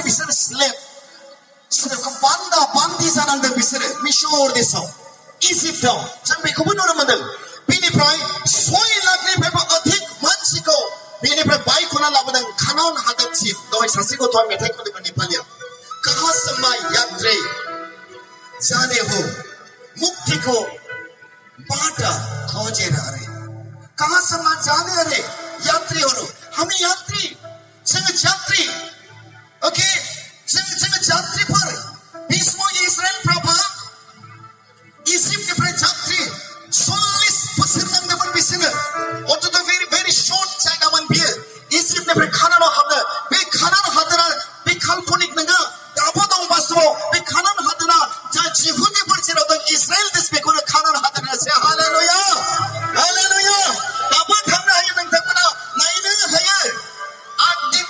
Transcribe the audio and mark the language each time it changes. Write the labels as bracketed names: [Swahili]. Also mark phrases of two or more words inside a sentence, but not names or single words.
[Bodo] बिसोर स्लेबखौ बान्दि जानांदों बिसोरो मिसर देशआव इजिप्टआव जों बेखौबो नुनो मोनदों बेनिफ्राय 6 लाखनिफ्रायबो अधिक मानसिखौ बेनिफ्राय बायख'ना लाबोदों कानान हादोरसिम दहाय सासे गथ'आ मेथाइ खनदोंमोन नेपालियाव [Nepali] कहाँ से मैं यात्री जाने हो मुक्ति को बाटा खोजे रहा रे कहाँ से मैं जाने रे यात्री हो हम यात्री [Bodo] जोङो यात्री जोङो यात्रीफोर बे समाव इजराइलफ्राबो इजिप्टनिफ्राय यात्री 40 बोसोर नांदोंमोन बिसोरनो अन्तत [English] very short [Bodo] जायगामोन बियो इजिप्टनिफ्राय कानानाव हाबनो बे कानान हादोरा बे काल्पनिक नङा दाबो दं बास्तबाव बे कानान हादोरा जा जिहुदिफोर जेराव दं इजराइल देश बेखौनो कानान हादोर होनोसै हालेलुया दाबो थांनो हायो नोंथांमोना नायनो हायो 8 दिन